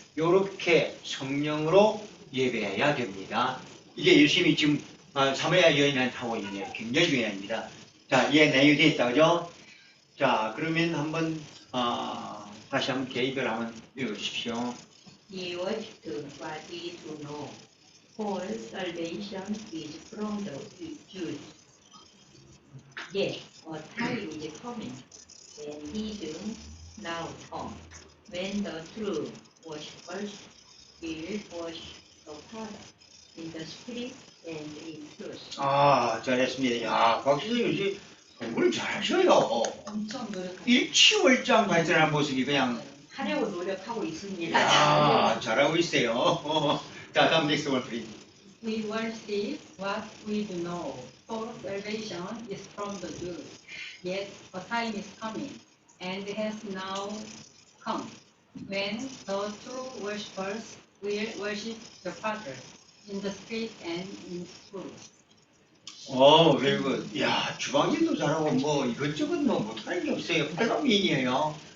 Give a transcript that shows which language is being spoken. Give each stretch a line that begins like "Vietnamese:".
Korean: 이렇게 성령으로 예배해야 됩니다. 이게 열심히 지금 사마리아 여인한테 하고 있는 게 굉장히 중요합니다. 자, 이해 내용이 되어 있다, 그죠? 자, 그러면 한번 다시 한번 개입을 한번 읽어주십시오.
English: Ye worship what ye do know, for salvation is from the Jews. Yet a time is coming, when he do now come, when the true worshippers will worship the Father in the spirit and in truth.
Korean: 잘했습니다. 야, 박지선 요즘 공부를 잘하셔요. 엄청 노력하고 일치월장 발전하는 모습이 그냥, 하려고 노력하고 있습니다. 야, 잘하고 있어요. 자, 다음 넥스트 원 플리즈.
English: We worship what we do know, for salvation is from the Jews. Yet a time is coming, and has now come, when the true worshippers will worship the Father in the spirit and in truth.
Korean: 그리고, 야, 주방일도 잘하고, 뭐, 이것저것 뭐, 못하는 게 없어요. 팔방미인이에요.